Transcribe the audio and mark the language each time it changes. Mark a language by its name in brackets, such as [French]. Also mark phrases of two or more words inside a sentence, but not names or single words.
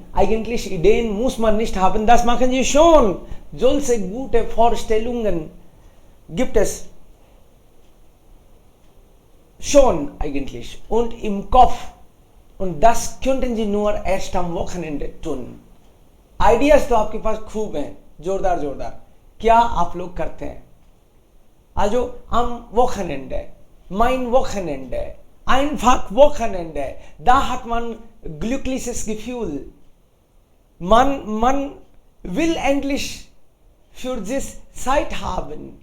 [German] Eigentlich Ideen muss man nicht haben, das machen sie schon. Solche gute Vorstellungen gibt es schon eigentlich und im Kopf. Und das könnten Sie nur erst am Wochenende tun. [Hindi] Ideas तो आपके पास खूब हैं, जोरदार जोरदार. क्या आप लोग करते हैं? [German] Also am Wochenende, mein Wochenende, einfach Wochenende. Da hat man glückliches Gefühl. Man will endlich für das Zeit haben.